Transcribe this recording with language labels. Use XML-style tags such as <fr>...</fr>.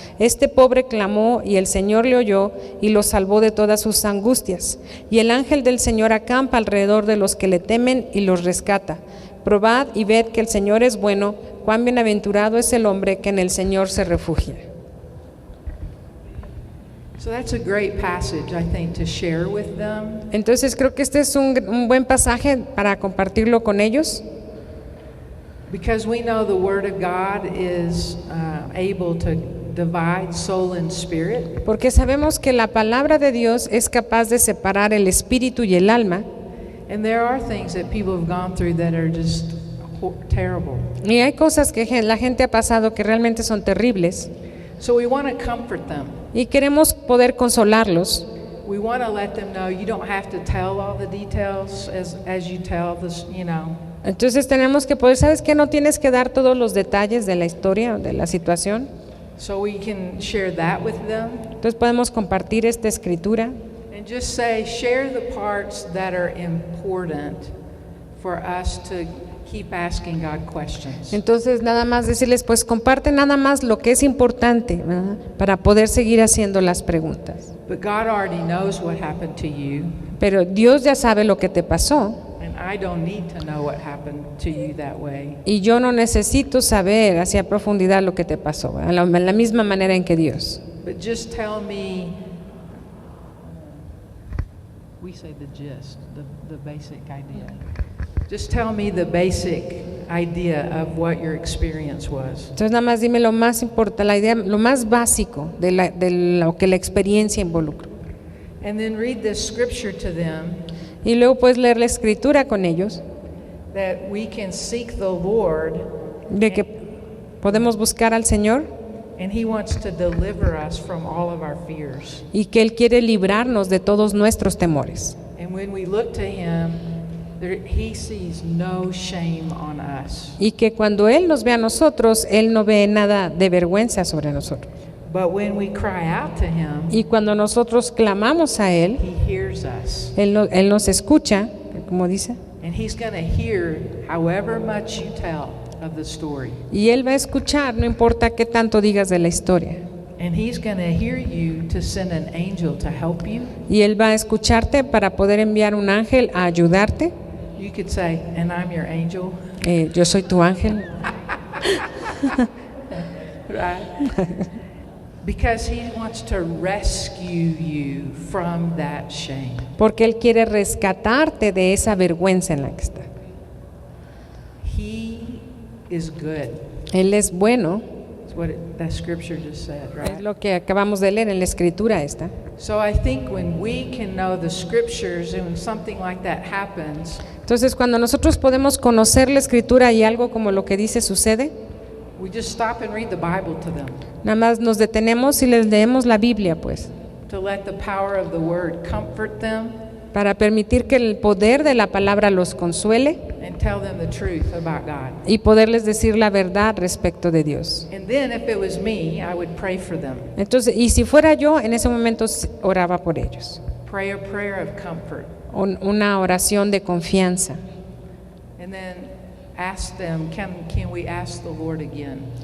<es>Este pobre clamó y el Señor le oyó y lo salvó de todas sus angustias. Y el ángel del Señor acampa alrededor de los que le temen y los rescata. Probad y ved que el Señor es bueno, cuán bienaventurado es el hombre que en el Señor se refugia.</es> <en>So that's a great passage, I think, to share with them.</en> <es>Entonces creo que este es un buen pasaje para compartirlo con ellos,</es> <en>Because we know the Word of God is able to divide soul and spirit.</en> <es>porque sabemos que la palabra de Dios es capaz de separar el espíritu y el alma,</es> <en>And there are things that people have gone through that are just terrible.</en> <es>y hay cosas que la gente ha pasado que realmente son terribles,</es> <en>So we want to comfort them.</en> <es>y queremos poder consolarlos.</es> <en>We want to let them know you don't have to tell all the details as you tell this, you know.</en> <es>Entonces tenemos que poder, ¿sabes qué? No tienes que dar todos los detalles de la historia o de la situación.</es> <en>So we can share that with them</en> <es>Entonces podemos compartir esta escritura</es> <en>and just say, share the parts that are important for us to keep asking God questions.</en> <es>Entonces nada más decirles, pues comparte nada más lo que es importante, ¿verdad?, para poder seguir haciendo las preguntas.</es> <en>But God already knows what happened to you,</en> <es>Pero Dios ya sabe lo que te pasó</es> <en>and I don't need to know what happened to you that way.</en> <es>y yo no necesito saber hacia profundidad lo que te pasó, ¿verdad?, la misma manera en que Dios.</es> <en>But just tell me, we say the gist, the basic idea. Just tell me the basic idea of what your experience was.</en> <es>Entonces nada más dime lo más importante, la idea, lo más básico de lo que la experiencia involucra.</es> <en>And then read this scripture to them</en> <es>Y luego puedes leer la escritura con ellos,</es> <en>that we can seek the Lord</en> <es>de que podemos buscar al Señor</es> <en>and He wants to deliver us from all of our fears.</en> <es>y que Él quiere librarnos de todos nuestros temores.</es> <en>And when we look to Him, He sees no shame on us.</en> <es>Y que cuando Él nos ve a nosotros, Él no ve nada de vergüenza sobre nosotros.</es> <en>But when we cry out to Him,</en> <es>Y cuando nosotros clamamos a Él,</es> <en>He hears us.</en> <es>Él nos escucha, como dice,</es> <en>And He's going to hear however much you tell of the story.</en> <es>y Él va a escuchar, no importa qué tanto digas de la historia.</es> <en>And He's going to hear you to send an angel to help you.</en> <es>Y Él va a escucharte para poder enviar un ángel a ayudarte.</es> <en>You could say, and I'm your angel.</en> <es>Yo soy tu ángel.</es> <en>Right? Because He wants to rescue you from that shame.</en> <es>Porque Él quiere rescatarte de esa vergüenza en la que está.</es> <en>He is good.</en> <es>Él es bueno,</es> <en>That's what that scripture just said,</en> <es>es</es> <en>right?</en> <es>lo que acabamos de leer en la escritura esta.</es> <en>So I think when we can know the scriptures and when something like that happens,</en> <es>Entonces, cuando nosotros podemos conocer la escritura y algo como lo que dice sucede,</es> <en>we just stop and read the Bible to them,</en> <es>nada más nos detenemos y les leemos la Biblia, pues,</es> <en>to let the power of the word comfort them</en> <es>para permitir que el poder de la palabra los consuele</es> <en>and tell them the truth about God.</en> <es>y poderles decir la verdad respecto de Dios.</es> <en>And then if it was me, I would pray for them.</en> <es>Entonces, y si fuera yo, en ese momento oraba por ellos.</es> <en>Pray a prayer of comfort.</en> <es>una oración de confianza.</es> <en>And then ask them, can we ask the Lord again?</en>